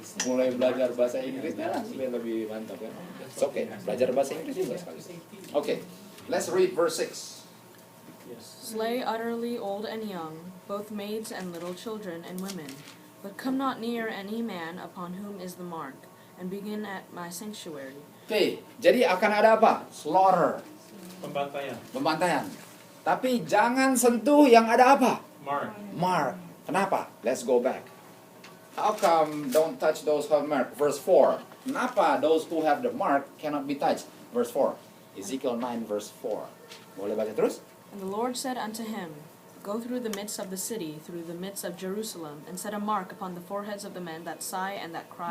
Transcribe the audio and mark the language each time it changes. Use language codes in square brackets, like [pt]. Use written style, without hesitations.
[id] Mulai belajar bahasa Inggrisnya lah supaya lebih mantap ya. [en] It's okay, [id] belajar bahasa Inggris juga sekali. [en] Okay, let's read verse 6. Slay utterly old and young, both maids and little children and women. But come not near any man upon whom is the mark, and begin at my sanctuary. [id] Okay, jadi akan ada apa? [en] Slaughter, [id] Pembantaian. Tapi jangan sentuh yang ada apa? [en] Mark. [id] Kenapa? [en] Let's go back. How come don't touch those who have mark? Verse 4. [id] Kenapa [en] those who have the mark cannot be touched? Verse 4. Ezekiel 9 verse 4. [id] Boleh baca terus? [en] And the Lord said unto him, Go through the midst of the city, through the midst of Jerusalem, and set a mark upon the foreheads of the men that sigh and that cry